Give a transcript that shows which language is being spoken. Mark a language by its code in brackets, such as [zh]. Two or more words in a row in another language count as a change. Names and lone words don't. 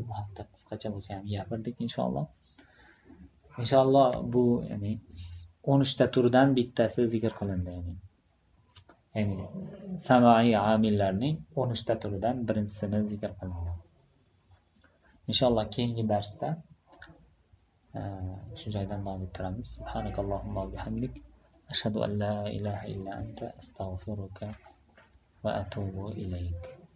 [uz] Bu haqda qisqacha bo'lsa ham gapirdik inshaalloh. Inshaalloh bu ya'ni 13 ta turdan bittasi zikr qilindi, ya'ni samai amillarning 13 ta turidan birinchisini zikr qilindi. Inshaalloh keyingi darsda shu joydan davom ettiramiz. [ar] سبحانك اللهم وبحمدك. أشهد أن لا إله إلا أنت أستغفرك وأتوب إليك.